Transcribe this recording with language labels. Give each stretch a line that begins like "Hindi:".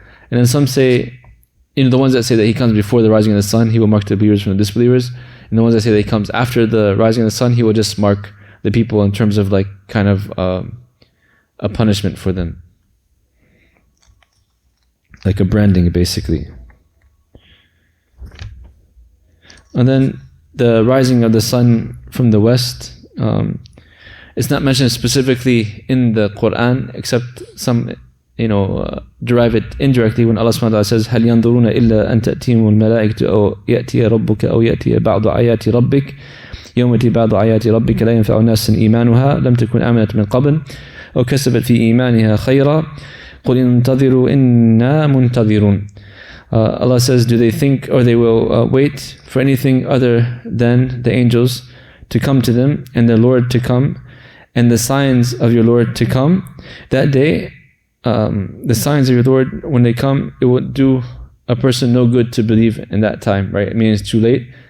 English: And then some say, the ones that say that he comes before the rising of the sun, he will mark the believers from the disbelievers. And the ones that say that he comes after the rising of the sun, he will just mark the people in terms of like kind of a punishment for them. Like a branding, basically. And then the rising of the sun from the west, it's not mentioned specifically in the Quran, except some, derive it indirectly when Allah subhanahu wa ta'ala says,
Arabic: هَلْ يَنْظُرُونَ إِلَّا أَن تَأْتِيهِمُ الْمَلَائِكَةُ أَوْ يَأْتِيَ رَبُّكَ أَوْ يَأْتِيَ بَعْضُ آيَاتِ رَبِّكَ يَوْمَ يَأْتِي بَعْضُ آيَاتِ رَبِّكَ لَا يَنْفَعُ نَاسًا إِيمَانُهَا لَمْ تَكُنْ آمَنَتْ مِنْ قَبْلُ أَوْ كَسَبَتْ فِي إِيمَانِهَا خَيْرًا قُلْ انْتَظِرُوا إِنَّا مُنْتَظِرُونَ.
English: Allah says, do they think, or they will wait for anything other than the angels to come to them, and their Lord to come, and the signs of your Lord to come? That day, the signs of your Lord, when they come, it will do a person no good to believe in that time, right? I mean, it's too late.